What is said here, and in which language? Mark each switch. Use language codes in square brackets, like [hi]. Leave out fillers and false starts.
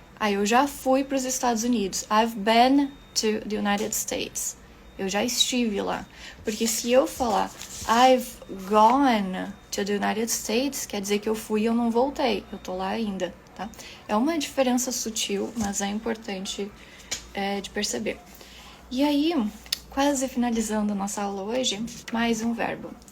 [pt] Eu já fui para os Estados Unidos. [en] I've been to the United States. [pt] Eu já estive lá. Porque se eu falar [en] I've gone to the United States, [pt] quer dizer que eu fui e eu não voltei. Eu tô lá ainda, tá? É uma diferença sutil, mas é importante de perceber. E aí, quase finalizando a nossa aula hoje, mais um verbo.